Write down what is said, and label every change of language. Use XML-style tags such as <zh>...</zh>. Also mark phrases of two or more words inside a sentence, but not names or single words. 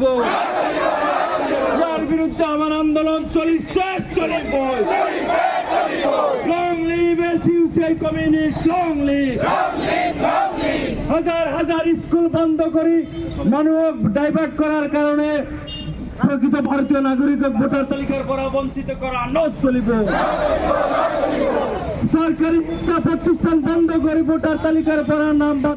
<as>ইয়াৰ বিৰুদ্ধে আমাৰ আন্দোলন চলিব।</as> <en>long live SUCI communist, long live.</en> <as>হাজাৰ হাজাৰ স্কুল বন্ধ কৰি মানুহক ডাইভাৰ্ট কৰাৰ কাৰণে প্রকৃত ভারতীয় নাগরিকক ভোটার তালিকার পৰা বঞ্চিত করা নচলিব।</as> <bn>সরকারি শিক্ষা প্রতিষ্ঠান বন্ধ করে ভোটার তালিকার পৰা নাম</bn>